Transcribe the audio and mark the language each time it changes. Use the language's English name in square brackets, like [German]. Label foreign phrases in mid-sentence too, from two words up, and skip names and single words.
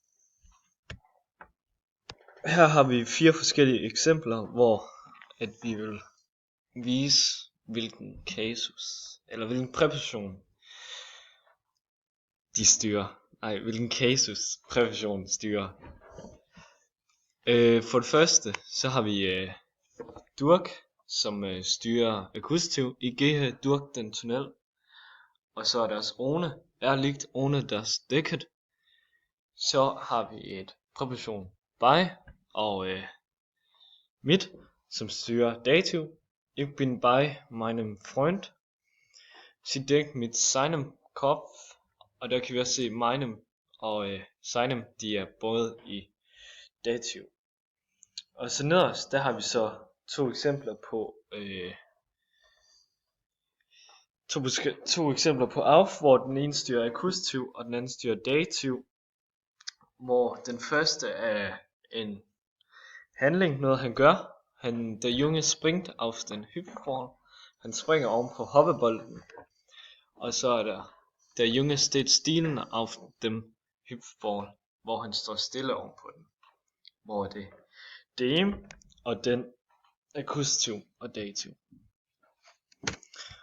[Danish] Her har vi 4 forskellige eksempler, hvor at vi vil vise hvilken kasus eller hvilken præposition de styrer. Hvilken kasus præpositionen styrer. For det første så har vi durch, som styrer akkusativ. [German] Ich gehe durch den Tunnel. [Danish] Og så er der også ohne, [German] liegt ohne das Decket. [Danish] Så har vi et præposition bei og mit, som styrer dativ. [German] Ich bin bei meinem Freund. Sie denkt mit seinem Kopf. [Danish] Og der kan vi også se meinem og seinem, de er både i dativ. Og så nederst, der har vi så to eksempler på auf, hvor den ene styrer akkusativ og den anden styrer dativ. Hvor den første er en handling, noget han gør. [German] Der Junge springt auf den Hüpfball. [Danish] Han springer oven på hoppebolden. Og så er [German] der Junge steht stilen auf dem Hüpfball, [Danish] hvor han står stille oven på den. Hvor det dem og den akkusativ og dativ.